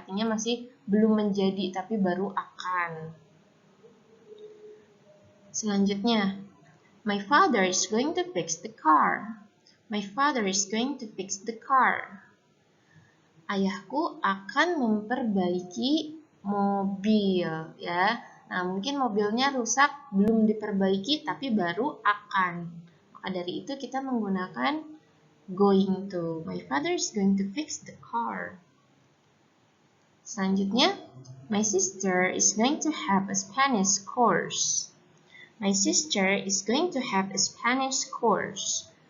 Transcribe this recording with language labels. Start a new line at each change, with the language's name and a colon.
Indonesian: Artinya masih belum menjadi tapi baru akan.
English: Selanjutnya, my father is going to fix the car. My father is going to fix the car.
Indonesian: Ayahku akan memperbaiki mobil ya. Nah, mungkin mobilnya rusak, belum diperbaiki tapi baru akan. Maka dari itu kita menggunakan going to.
English: My father is going to fix the car. Selanjutnya, my sister is going to have a Spanish course. My sister is going to have a Spanish course.